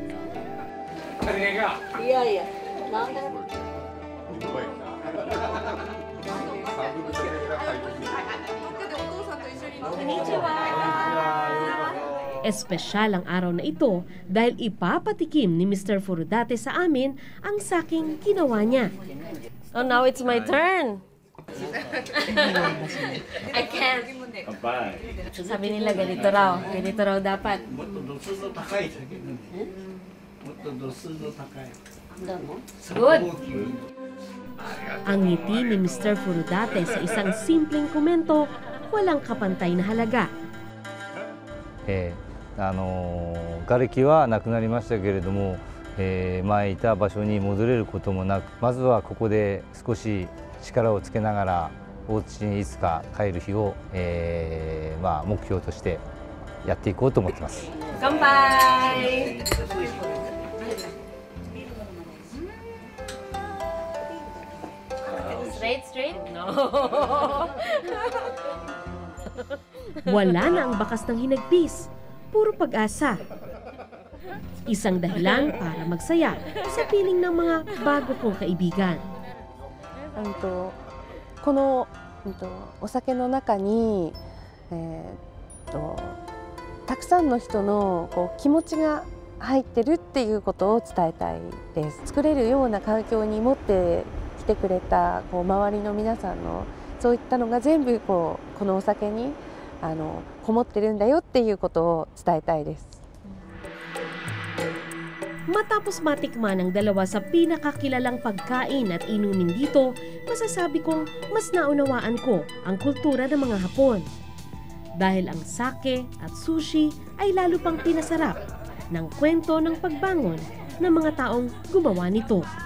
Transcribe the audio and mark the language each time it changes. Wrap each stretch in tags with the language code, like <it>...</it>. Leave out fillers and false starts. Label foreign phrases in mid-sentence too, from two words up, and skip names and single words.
<tl>Espesyal ang araw na ito dahil ipapatikim ni Mr. Furudate sa amin ang saking ginawa niya.</tl> <en>Oh, now it's my turn! I can't.</en> <tl>Sabi nila ganito raw dapat.</tl> <en>Good.</en> <tl>Ang ngiti ni Mr. Furudate sa isang simpleng komento, walang kapantay na halaga.</tl> <ja>瓦礫はなくなりましたけれども、前いた場所に戻れることもなく、まずはここで少し力をつけながらお家にいつか帰る日を、目標としてやっていこうと思ってます。</ja> <en>乾杯。Straight? No.</en> <tl>Wala na ang bakas ng hinagpis. Puro pag-asa. Isang dahilan para magsaya sa piling ng mga bago kong kaibigan.</tl> <ja>この、お酒の中に、たくさんの人の気持ちが入ってるっていうことを伝えたいです。作れるような環境に持ってきてくれた周りの皆さんのそういったのが全部このお酒にこもってるんだよっていうことを伝えたいです。</ja> <tl>Matapos matikman ang dalawa sa pinakakilalang pagkain at inumin dito, masasabi kong mas naunawaan ko ang kultura ng mga Hapon. Dahil ang sake at sushi ay lalo pang pinasarap ng kwento ng pagbangon ng mga taong gumawa nito.</tl>